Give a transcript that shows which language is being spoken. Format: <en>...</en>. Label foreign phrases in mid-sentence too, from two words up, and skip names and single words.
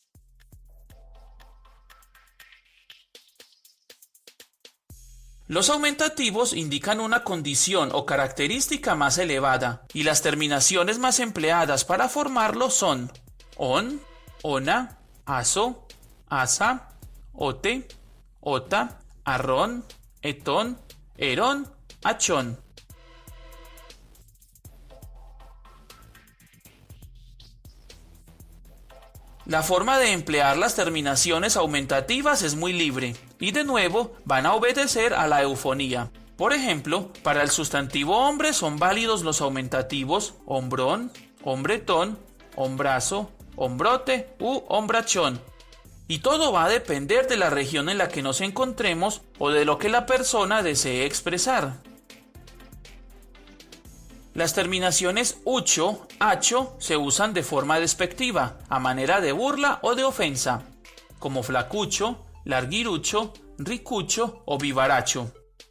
<es>Los aumentativos indican una condición o característica más elevada, y las terminaciones más empleadas para formarlo son on, ona, aso, asa, ote, ota, arrón, etón, erón, achón. La forma de emplear las terminaciones aumentativas es muy libre y de nuevo van a obedecer a la eufonía. Por ejemplo, para el sustantivo hombre son válidos los aumentativos hombrón, hombretón, hombrazo, hombrote u hombrachón. Y todo va a depender de la región en la que nos encontremos o de lo que la persona desee expresar. Las terminaciones ucho, acho se usan de forma despectiva, a manera de burla o de ofensa, como flacucho, larguirucho, ricucho o vivaracho.</es>